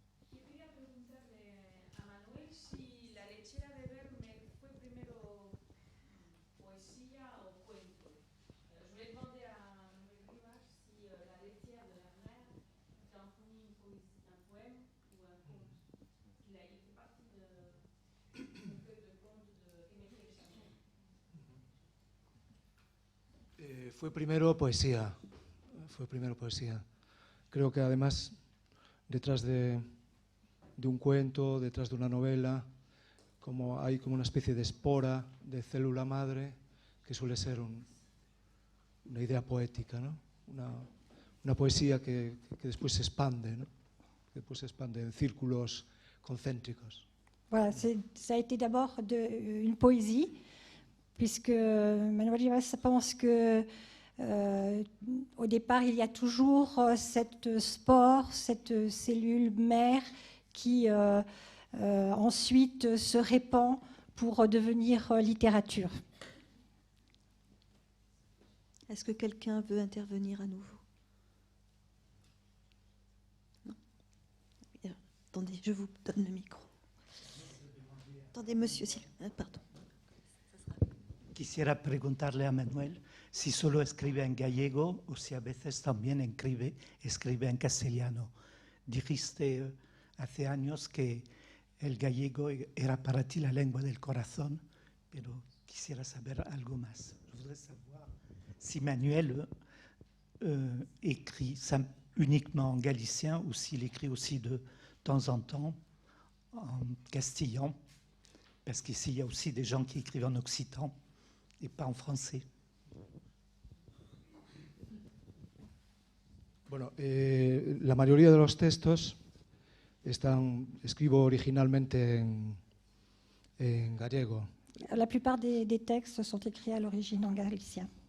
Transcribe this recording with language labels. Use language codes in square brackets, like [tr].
[es] Quería preguntarle a Manuel si La lechera de Vermeer fue primero poesía o cuento. [fr] Je voulais demander à Manuel Rivas si La lechera de Vermeer était en premier un poème ou un conte. Il fait partie de recueil de contes d'Émile Alexandre. [es] Fue primero poesía. Fue primero poesía. Creo que además detrás de un cuento, detrás de una novela, hay como una especie de espora, de célula madre, que suele ser una idea poética, ¿no? Una poesía que después se expande, ¿no? Que después se expande en círculos concéntricos. [fr] Voilà, ça a été d'abord une poésie, puisque Manuel Rivas pense que au départ, il y a toujours cette spore, cette cellule mère qui ensuite se répand pour devenir littérature. Est-ce que quelqu'un veut intervenir à nouveau? Non. Attendez, je vous donne le micro. Attendez, monsieur, pardon. [es] Quisiera preguntarle a Manuel si solo escribe en gallego o si a veces también escribe en castellano. Dijiste hace años que el gallego era para ti la lengua del corazón, pero quisiera saber algo más. [fr] Je voudrais savoir si Manuel écrit uniquement en galicien ou s'il écrit aussi de temps en temps en castillan, parce qu'ici il y a aussi des gens qui écrivent en occitan et pas en français. [es] Bueno, la mayoría de los textos escribo originalmente en gallego. [fr] La plupart des textes sont écrits à l'origine en galicien.